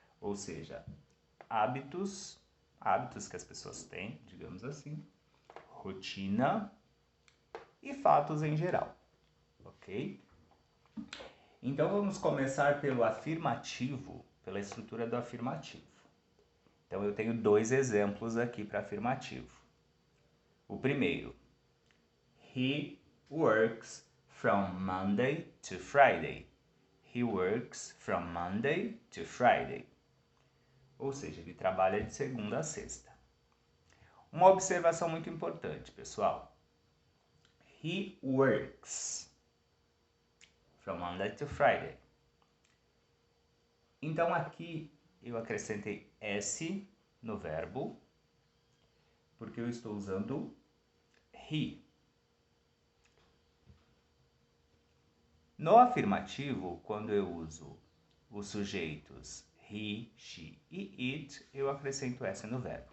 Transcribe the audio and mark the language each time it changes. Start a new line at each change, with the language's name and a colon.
Portuguese: Ou seja, hábitos que as pessoas têm, digamos assim, rotina e fatos em geral, ok? Então vamos começar pelo afirmativo, pela estrutura do afirmativo. Então eu tenho dois exemplos aqui para afirmativo. O primeiro,
English: he works from Monday to Friday. He works from Monday to Friday.
Portuguese: Ou seja, ele trabalha de segunda a sexta. Uma observação muito importante, pessoal.
English: He works from Monday to Friday.
Portuguese: Então aqui eu acrescentei S no verbo, porque eu estou usando he. No afirmativo, quando eu uso os sujeitos he, she e it, eu acrescento S no verbo.